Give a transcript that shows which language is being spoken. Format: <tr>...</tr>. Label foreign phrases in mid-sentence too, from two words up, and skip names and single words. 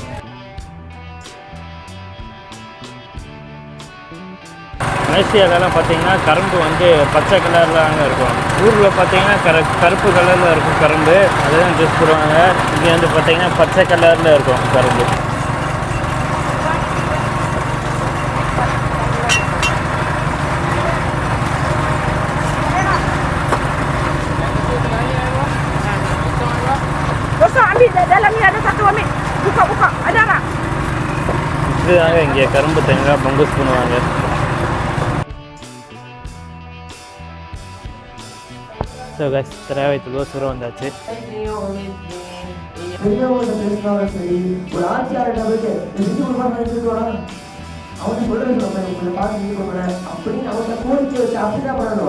<ta>மலேசியாவிலலாம் பார்த்தீங்கன்னா கரும்பு வந்து பச்சை கலரில் இருக்கும். ஊரில் பார்த்தீங்கன்னா கருப்பு கலரில் இருக்கும் கரும்பு, அதுதான் ஜூஸ் போடுவாங்க. இங்கே வந்து பார்த்தீங்கன்னா பச்சை கலரில் இருக்கும் கரும்பு.</ta> <ms>Dalamnya ada satu, ambil. Buka. Ada tak?</ms> <ta>இதுதாங்க இங்கே கரும்பு தேங்காய் பங்குஸ் பண்ணுவாங்க.</ta> <en>so guys</en> <ta>திராவிடத்தில் தூரம் வந்தாச்சு. அவன் சொல்றது அப்படின்னு அவங்க கோரிக்கை வச்சு அப்படிதான் பண்ணணும்.</ta>